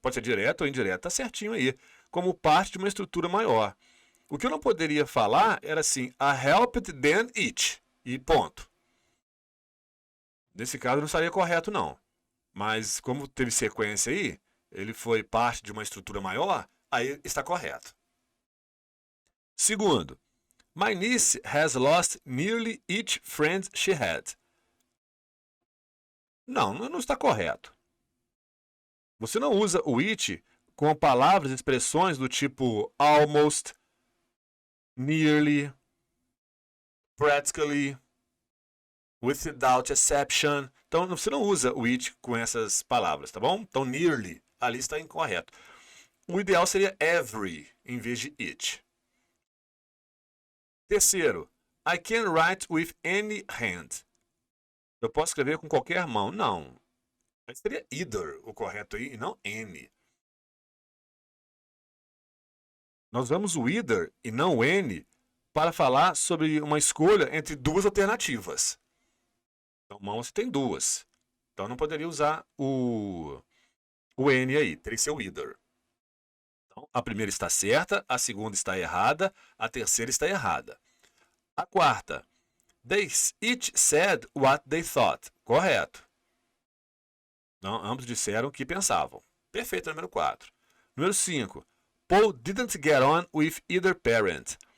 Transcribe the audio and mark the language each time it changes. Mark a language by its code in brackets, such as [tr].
[pt] Pode ser direto ou indireto. Tá certinho aí. Como parte de uma estrutura maior. O que eu não poderia falar era assim, [en] I helped them it. [pt] E ponto. Nesse caso não estaria correto, não. Mas como teve sequência aí, ele foi parte de uma estrutura maior, aí está correto. [en] Segundo, my niece has lost nearly each friend she had. [pt] Não está correto. Você não usa o it com palavras e expressões do tipo almost, nearly, practically, without exception. Então, você não usa o it com essas palavras, tá bom? Então, nearly, ali está incorreto. O ideal seria every, em vez de it. [en] Terceiro, I can write with any hand. [pt] Eu posso escrever com qualquer mão. Não. Seria either o correto aí, e não any. Nós usamos o either e não o any para falar sobre uma escolha entre duas alternativas. Então, mão você tem duas. Então, não poderia usar o any aí. Teria que ser o either. Então, a primeira está certa, a segunda está errada, a terceira está errada. A quarta. [en] They each said what they thought. [pt] Correto. Então, ambos disseram o que pensavam. Perfeito, número 4. Número 5. [en] Paul didn't get on with either parent.